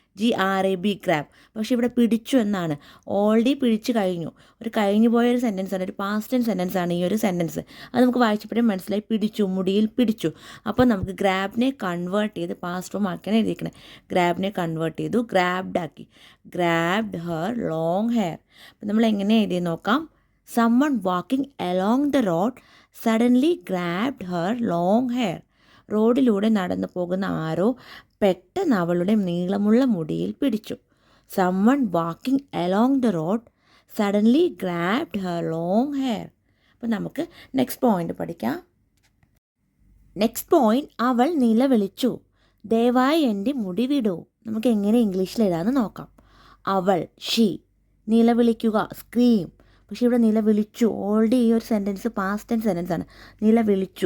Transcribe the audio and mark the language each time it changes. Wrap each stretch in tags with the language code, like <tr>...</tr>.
<ml>GRAB grab. പക്ഷേ ഇവിടെ പിടിച്ചു എന്നാണ്. ഓൾറെഡി പിടിച്ചു കഴിഞ്ഞു. ഒരു കഴിഞ്ഞു പോയൊരു സെൻറ്റൻസാണ്, ഒരു പാസ്റ്റ് ടെൻസ് സെൻറ്റൻസാണ് ഈ ഒരു സെൻറ്റൻസ്. അത് നമുക്ക് വായിച്ചപ്പോഴേ മനസ്സിലായി, പിടിച്ചു, മുടിയിൽ പിടിച്ചു. അപ്പോൾ നമുക്ക് ഗ്രാബിനെ കൺവേർട്ട് ചെയ്ത് പാസ്റ്റ് ഫോം ആക്കിയാണ് എഴുതിയിരിക്കുന്നത്. ഗ്രാബിനെ കൺവേർട്ട് ചെയ്തു, ഗ്രാബ്ഡ് ആക്കി.</ml> <en>Grabbed her long hair.</en> <ml>അപ്പോൾ നമ്മൾ എങ്ങനെ എഴുതി നോക്കാം.</ml> <en>someone walking along the road suddenly grabbed her long hair.</en> <ml>റോഡിലൂടെ നടന്നു പോകുന്ന ആരോ പെട്ടെന്ന് അവളുടെ നീളമുള്ള മുടിയിൽ പിടിച്ചു.</ml> <en>someone walking along the road suddenly grabbed her long hair.</en> <ml>അപ്പോൾ നമുക്ക് നെക്സ്റ്റ് പോയിന്റ് പഠിക്കാം. നെക്സ്റ്റ് പോയിന്റ്, അവൾ നിലവിളിച്ചു. ദയവായി എൻ്റെ മുടി വിടൂ. നമുക്ക് എങ്ങനെ ഇംഗ്ലീഷിൽ എഴുതാമെന്ന് നോക്കാം. അവൾ, ഷീ. നിലവിളിക്കുക, സ്ക്രീം. പക്ഷേ ഇവിടെ നിലവിളിച്ചു, ഓൾറെഡി ഈ ഒരു സെൻറ്റൻസ് പാസ്റ്റ് ടെൻസ് സെൻറ്റൻസ് ആണ്. നിലവിളിച്ചു.</ml>